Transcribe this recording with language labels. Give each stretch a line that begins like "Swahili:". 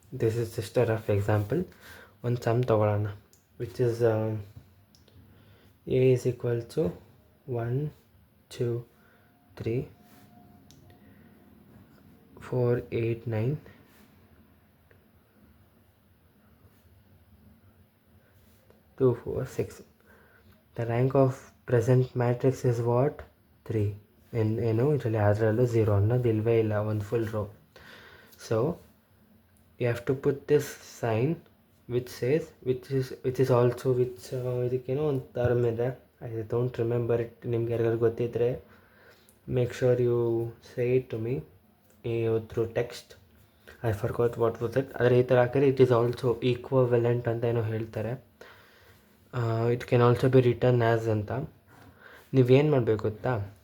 English: This is just a rough example.
Kannada: ಒಂದು some ತೊಗೊಳ್ಳೋಣ,
English: Which is a is equal to 1 2 3 4 8 9 2 4 6. The rank of present matrix is what? 3.
Kannada: ಏನು ಇದರಲ್ಲಿ ಅದರಲ್ಲೂ zero ಅನ್ನೋದು ಇಲ್ಲವೇ ಇಲ್ಲ, ಒಂದು full rho.
English: so you have to put this sign which says which is also
Kannada: ಇದಕ್ಕೇನೋ ಒಂದು ಟರ್ಮ್ ಇದೆ,
English: I don't remember it.
Kannada: ನಿಮ್ಗೆ ಯಾರಿಗಾರು ಗೊತ್ತಿದ್ದರೆ
English: Make sure you say it to me through text. I forgot what was it.
Kannada: ಆದರೆ ಈ ಥರ ಹಾಕಿದ್ರೆ
English: it is also equivalent
Kannada: ಅಂತ ಏನೋ ಹೇಳ್ತಾರೆ.
English: it can also be return as
Kannada: ಅಂತ. ನೀವೇನು ಮಾಡಬೇಕು ಗೊತ್ತಾ?